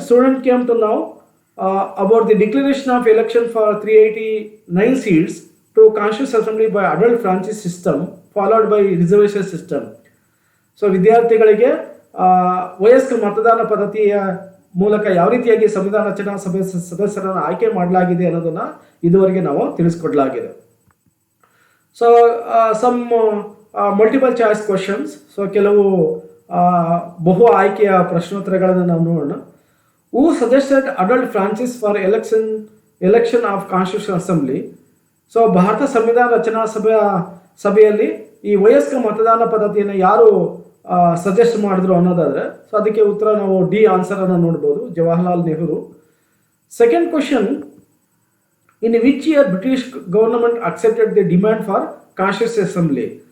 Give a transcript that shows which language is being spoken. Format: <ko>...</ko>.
<en>Student came to now about the declaration of election for 389 seats to Constitutional Assembly by adult franchise system followed by reservation system.</en> <kn>So ವಿದ್ಯಾರ್ಥಿಗಳಿಗೆ ವಯಸ್ಕ ಮತದಾನ ಪದ್ಧತಿಯ ಮೂಲಕ ಯಾವ ರೀತಿಯಾಗಿ ಸಂವಿಧಾನ ರಚನಾ ಸಭೆ ಸದಸ್ಯರನ್ನು ಆಯ್ಕೆ ಮಾಡಲಾಗಿದೆ ಅನ್ನೋದನ್ನು ಇದುವರೆಗೆ ನಾವು ತಿಳಿಸ್ಕೊಡ್ಲಾಗಿದೆ.</kn> <en>So some multiple choice questions.</en> <kn>So ಕೆಲವು ಬಹು ಆಯ್ಕೆಯ ಪ್ರಶ್ನೋತ್ತರಗಳನ್ನು ನಾವು ನೋಡೋಣ.</kn> <en>Who suggested adult franchise for election of Constitutional Assembly?</en> <kn>So Bharat ಸಂವಿಧಾನ ರಚನಾ ಸಭೆಯಲ್ಲಿ ಈ ವಯಸ್ಕ ಮತದಾನ ಪದ್ಧತಿಯನ್ನು ಯಾರು ಸಜೆಸ್ಟ್ ಮಾಡಿದ್ರು ಅನ್ನೋದಾದ್ರೆ, ಸೊ ಅದಕ್ಕೆ ಉತ್ತರ ನಾವು ಡಿ ಆನ್ಸರ್ ಅನ್ನು ನೋಡ್ಬೋದು, Jawaharlal Nehru.</kn> <en>Second question, in which year British government accepted the demand for constitution assembly.</en>